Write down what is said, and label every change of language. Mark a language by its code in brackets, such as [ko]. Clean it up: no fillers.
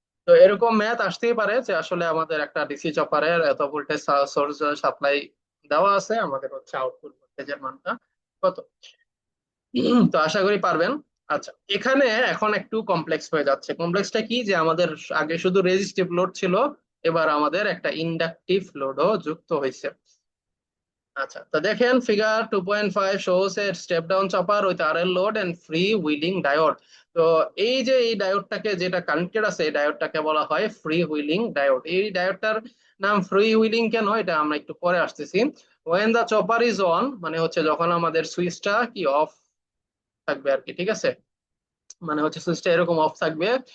[bn] তো এরকম ম্যাথ আসতেই পারে যে আসলে আমাদের একটা ডিসি চপারের এত ভোল্টেজ সোর্স সাপ্লাই দেওয়া আছে, আমাদের হচ্ছে আউটপুট ভোল্টেজের মানটা কত। তো আশা করি পারবেন। আচ্ছা, এখানে এখন একটু কমপ্লেক্স হয়ে যাচ্ছে। কমপ্লেক্সটা কি, যে আমাদের আগে শুধু রেজিস্টিভ লোড ছিল, এবার আমাদের একটা ইন্ডাকটিভ লোডও যুক্ত হয়েছে। আচ্ছা, তো দেখেন figure [en] 2.5 shows a step down chopper with RL load and free wheeling diode। [bn] তো এই যে এই ডায়োডটাকে যেটা কানেক্টেড আছে, এই ডায়োডটাকে বলা হয় ফ্রি হুইলিং ডায়োড। এই ডায়োডটার নাম ফ্রি হুইলিং কেন, এটা আমরা একটু পরে আসতেছি। [en] when the chopper is on, [bn] মানে হচ্ছে যখন আমাদের সুইচটা কি অফ থাকবে আর কি, ঠিক আছে, মানে হচ্ছে সুইচটা এরকম অফ থাকবে।